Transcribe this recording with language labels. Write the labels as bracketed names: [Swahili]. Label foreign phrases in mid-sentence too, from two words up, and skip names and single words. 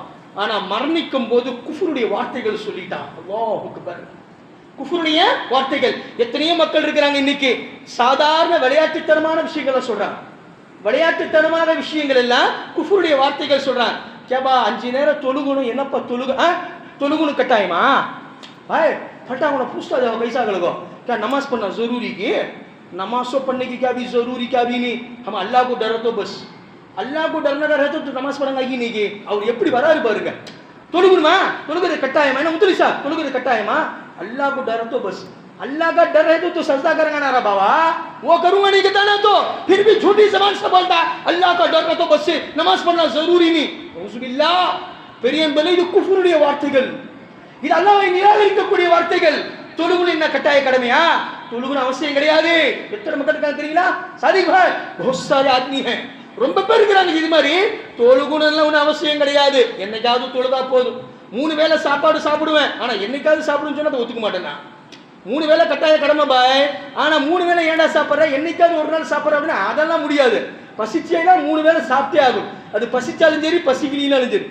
[Tamil] ஆனா மரணிக்கும் போது குஃப்ருடைய வார்த்தைகள் சொல்லிட்டான். [Arabic] الله أكبر. [Tamil] குஃப்ருடைய வார்த்தைகள். எத்தனையோ மக்கள் இருக்கிறாங்க இன்னைக்கு சாதாரண விளையாட்டுத்தனமான விஷயங்களை சொல்றாங்க, விளையாட்டுத்தனமான விஷயங்கள் எல்லாம் குஃப்ருடைய வார்த்தைகள் சொல்றாங்க. கேபா 5 நேரம் தொழுகணும், என்னப்பா தொழுகணும் கட்டாயமா? [Hindi] भाई फटा होना पूछता जाओ कैसा लगो, क्या नमाज पढ़ना जरूरी की? नमाज तो पढ़ने की क्या भी जरूरी क्या भी नहीं, हम अल्लाह को डर तो बस, अल्लाह को डरना रहता तो नमाज पढ़ना ही नहीं की. [Tamil] और எப்படி வராரு பாருங்க. தொழுகணுமா? தொழுகிறது கட்டாயமா? என்ன முத்துலி சார் தொழுகிறது கட்டாயமா? [Hindi] अल्लाह को डर तो बस, अल्लाह का डर है तो सजदा करेगा ना बाबा, वो करूंगा नहीं कहता ना, तो फिर भी झूठी जबान से बोलता अल्लाह का डर है तो बस नमाज पढ़ना जरूरी नहीं. औजुबिल्लाह. [Tamil] பெரியவர்களே, இது குஃப்ருடைய வார்த்தைகள், இது அல்லாஹ்வை நிராகரிக்கக்கூடிய வார்த்தைகள். தொழுகணும் என்ன கட்டாய கடமையா? தொழுகணும் அவசியம் கிடையாது. எத்தனை மக்கள் இருக்காங்க தெரியுங்களா? [Hindi] சாதிக் பாய் बहुत सारे आदमी हैं, [Tamil] ரொம்ப பேர் இருக்காங்க இது மாதிரி. தொழுகணும்லாம் ஒன்றும் அவசியம் கிடையாது, என்னைக்காவது தொழுதா போதும். 3 வேளை சாப்பாடு சாப்பிடுவேன், ஆனா என்னைக்காவது சாப்பிடுன்னு சொன்னா அதை ஒத்துக்க மாட்டேன். 3 வேளை கட்டாய கடமை பாய், ஆனா 3 வேளை ஏன்டா சாப்பிட்ற, என்னைக்காவது ஒரு நாள் சாப்பிட்ற அப்படின்னா அதெல்லாம் முடியாது. பசிச்சேனா 3 வேளை சாப்பிட்டே ஆகும், அது பசிச்சாலும் சரி பசிக்கலினாலும் சரி.